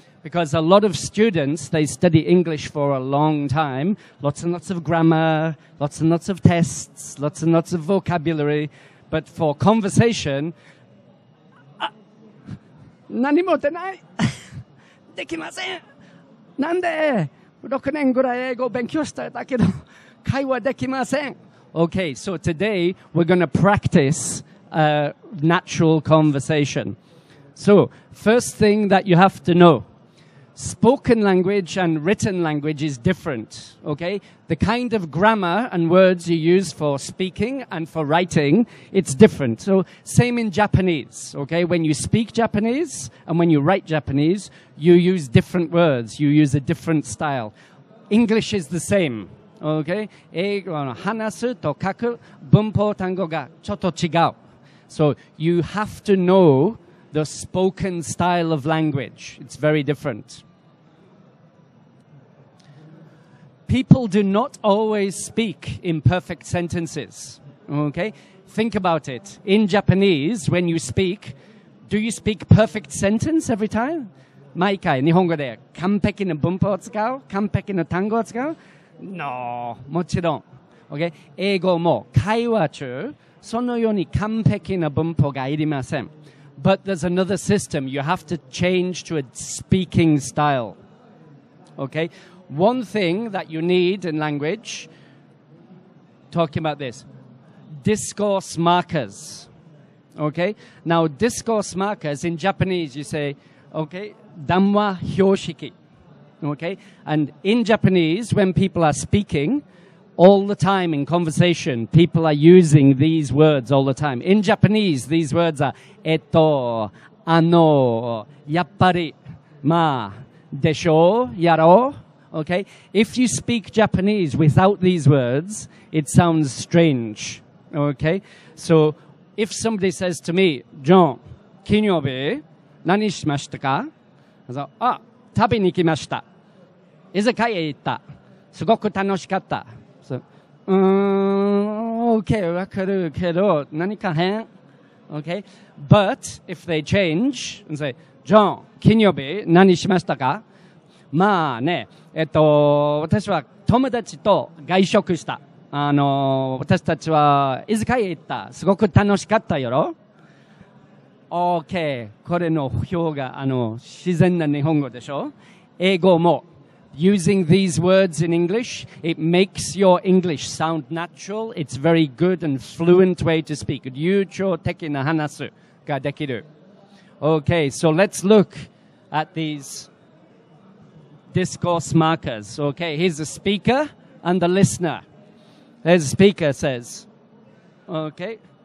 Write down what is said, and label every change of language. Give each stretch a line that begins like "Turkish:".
English: Because a lot of students, they study English for a long time. Lots and lots of grammar, lots and lots of tests, lots and lots of vocabulary. But for conversation,
Japanese: 何も出ない。できません。なんで6年ぐらい英語を勉強しただけど会話できません。
English: Okay, so today we're going to practice natural conversation. So, first thing that you have to know. Spoken language and written language is different, okay? The kind of grammar and words you use for speaking and for writing, it's different. So, same in Japanese, okay? When you speak Japanese and when you write Japanese, you use different words. You use a different style. English is the same, okay?
Japanese: 英語の話すと書く文法単語がちょっと違う.
English: So, you have to know the spoken style of language. It's very different. People do not always speak in perfect sentences. Okay? Think about it. In Japanese, when you speak, do you speak perfect sentence every time?
Japanese: 毎回日本語で完璧な文法を使う？完璧な単語を使う？
English: No.
Japanese: もちろん。Okay? 英語も会話中、そのように完璧な文法がいりません。
English: But there's another system. You have to change to a speaking style. Okay? One thing that you need in language, talking about this, discourse markers. Okay? Now, discourse markers, in Japanese, you say, okay, danwa hyoshiki. Okay? And in Japanese, when people are speaking, all the time in conversation, people are using these words all the time. In Japanese, these words are eto, ano, yappari, ma, desho, yaro. Okay? If you speak Japanese without these words, it sounds strange. Okay? So, if somebody says to me, John,
Japanese: 金曜日、何しましたか?
English: I say,
Japanese: 食べに来ました。居酒屋へ行った。すごく楽しかった。So, okay, わかるけど、何か変?
English: Okay? But, if they change and say, John,
Japanese: 金曜日、何しましたか? まあね、私は友達と外食した。私たちは居酒屋へ行った。すごく楽しかったよろ。
English: OK。
Japanese: これの表が、自然な日本語でしょ。英語も。
English: Using these words in English, it makes your English sound natural. It's very good and fluent way to speak.
Japanese: 流暢的な話すができる。
English: Okay, so let's look at these discourse markers. Okay, here's the speaker and the listener. There's the speaker says, okay.